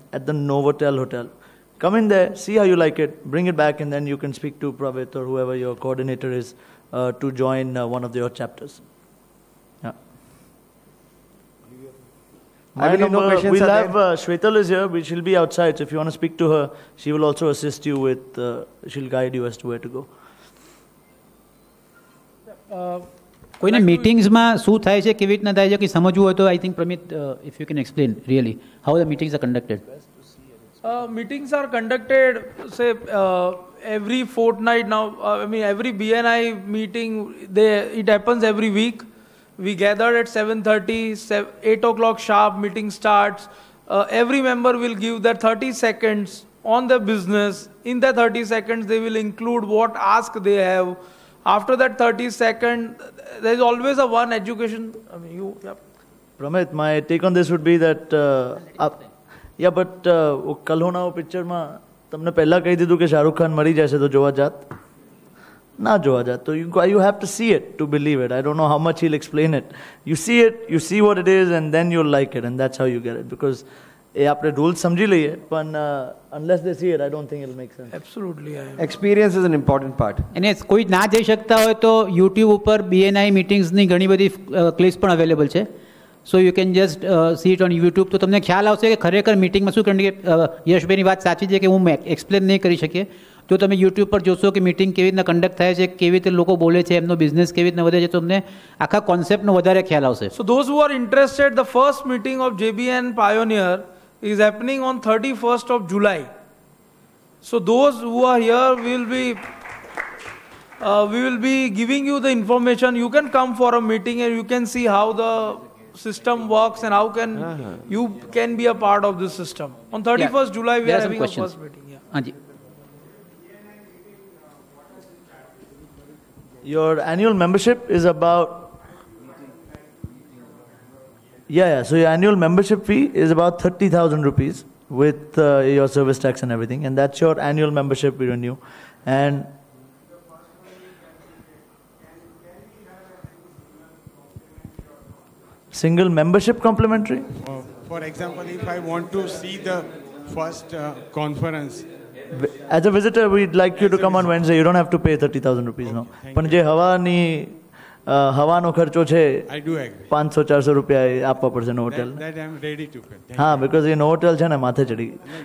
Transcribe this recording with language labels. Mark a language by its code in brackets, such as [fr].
[en] at the Novotel Hotel. Come in there, see how you like it, bring it back, and then you can speak to Pravit or whoever your coordinator is to join one of your chapters. Yeah. My number, we'll have Shwetal is here, but she'll be outside. So if you want to speak to her, she will also assist you with, she'll guide you as to where to go. [gu] કોઈને મિટિંગ્સમાં શું થાય છે, કેવી રીતના થાય છે, કે સમજવું હોય તો [en] I think Pramit if you can explain really how the meetings are conducted. Meetings are conducted, say, every fortnight now. I mean, every BNI meeting, it happens every week. We gathered at 7:30, 8 o'clock sharp, meeting starts. Every member will give their 30 seconds on the business. In that 30 seconds, they will include what ask they have. After that 30 seconds, there is always a one education. I mean, yeah. [gu] Pramit, [en] my take on this would be that, yeah, but [gu] કલ હોના પિક્ચરમાં તમને પહેલા કહી દીધું કે શાહરુખ ખાન મરી જશે તો જોવા જાત ના જોવા જાત. [en] તો you have to see it to believe it. I don't know how much he'll explain it. You see it, you see what it is, and then you'll like it, and that's how you get it. Because [gu] એ આપણે rules સમજી લઈએ પણ [en] unless they see it, I don't think it'll make sense. Absolutely. Experience is an important part. [gu] અને કોઈ ના જઈ શકતા હોય તો યુટ્યુબ ઉપર BNI મીટિંગ્સની ઘણી બધી ક્લિપ્સ પણ અવેલેબલ છે. [en] So you can just see it on YouTube. [gu] તો તમને ખ્યાલ આવશે કે ખરેખર મિટિંગમાં શું, કારણ કે યશભાઈની વાત સાચી છે કે હું એક્સપ્લેન નહીં કરી શકીએ. તો તમે યુટ્યુબ પર જોશો કે મિટિંગ કેવી રીતના કન્ડક્ટ થાય છે, કેવી રીતે લોકો બોલે છે, એમનો બિઝનેસ કેવી રીતના વધે છે, તો તમને આખા કોન્સેપ્ટનો વધારે ખ્યાલ આવશે. [en] So those who are interested, the first meeting of JBN Pioneer is happening on 31st of July. So those who are here will be we will be giving you the information. You can come for a meeting and you can see how the system works and how can you can be a part of this system. On 31st July we are having a first meeting. Anji. Your annual membership is about so your annual membership fee is about 30,000 rupees with your service tax and everything, and that's your annual membership we renew. And single membership complimentary? For example, if I want to see the first conference. As a visitor, we'd like you to come on Wednesday. You don't have to pay 30,000 rupees, no. [gu] But je હવાનો ખર્ચો છે 500-400 રૂપિયા આપવા પડશે નોવોટેલ. [en] That I am ready to pay. [gu] હા, because એ નોવોટેલ છે ને માથે ચડી ગઈ.